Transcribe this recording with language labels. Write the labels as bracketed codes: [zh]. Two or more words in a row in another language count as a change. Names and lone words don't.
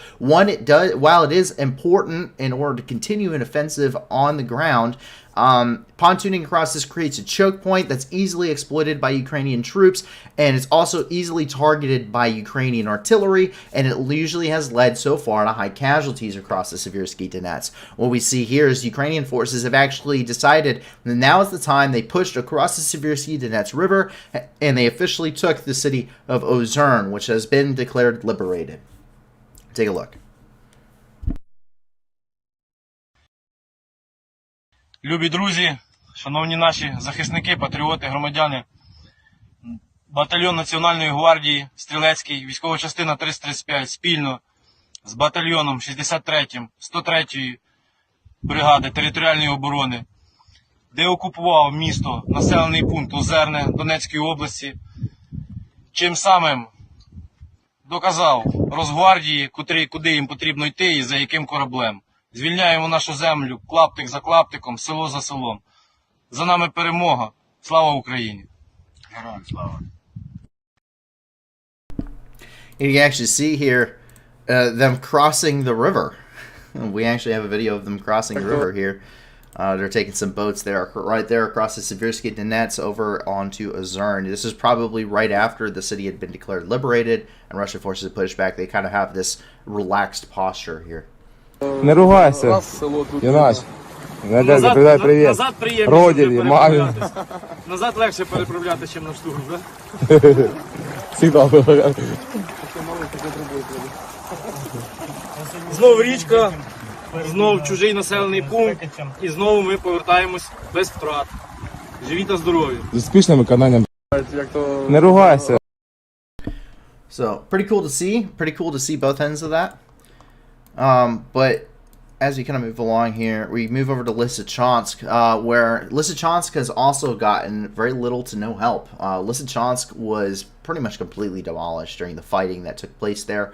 [en] One, while it is important in order to continue an offensive on the ground, pontooning across this creates a choke point that's easily exploited by Ukrainian troops, and it's also easily targeted by Ukrainian artillery, and it usually has led so far to high casualties across the Seversky Donets. What we see here is Ukrainian forces have actually decided that now is the time. They pushed across the Seversky Donets River, and they officially took the city of Ozern, which has been declared liberated. Take a look. [uk] Любі друзі, шановні наші захисники, патріоти, громадяни, батальйон Національної гвардії Стрілецький, військова частина 335 спільно з батальйоном 63-м 103-ї бригади територіальної оборони, де окупував місто, населений пункт Озерне Донецької області, чим самим доказав Росгвардії, куди їм потрібно йти і за яким кораблем. Звільняємо нашу землю клаптик за клаптиком, село за селом. За нами перемога. Слава Україні! Героям слава! [en] You can actually see here them crossing the river. We actually have a video of them crossing the river here. They're taking some boats there, right there across the Seversky Donets over onto Ozern. This is probably right after the city had been declared liberated and Russian forces had pushed back. They kind of have this relaxed posture here. [ru] Не ругайся, Юнач. [uk] Надежда, передай привіт. Назад приємніше Родині, мамі. переправлятись. Назад легше переправляти, ніж на штурм, так? [ru] Всегда говорят. [uk] Знову річка, знову чужий населений пункт, і знову ми повертаємось без втрат. Живі та здорові. З успішним виконанням. [ru] Не ругайся. [en] So pretty cool to see. Pretty cool to see both ends of that. But as we kind of move along here, we move over to Lysychansk, where Lysychansk has also gotten very little to no help. Lysychansk was pretty much completely demolished during the fighting that took place there.